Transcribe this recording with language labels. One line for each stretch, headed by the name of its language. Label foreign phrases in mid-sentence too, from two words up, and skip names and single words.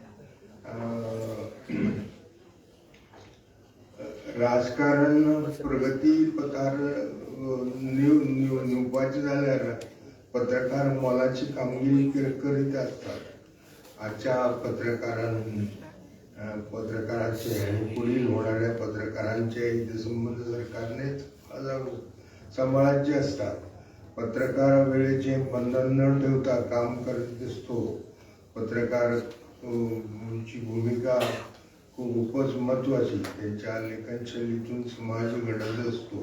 Konkani: राजकारण प्रगती पथार निवपाचें जाल्यार पत्रकार मोलाची कामगिरी करीत आसतात.
Marathi: आजच्या पत्रकाराचे आनी फुडें होणाऱ्या पत्रकारांचे हितसंबंद सरकारनेच सांबाळाचे असतात. पत्रकार वेळेचे बंधन न ठेवता काम करत दिसतो. पत्रकाराची भूमिका खूपच महत्वाची. त्यांच्या लेखनशैलीतून समाज घडत असतो.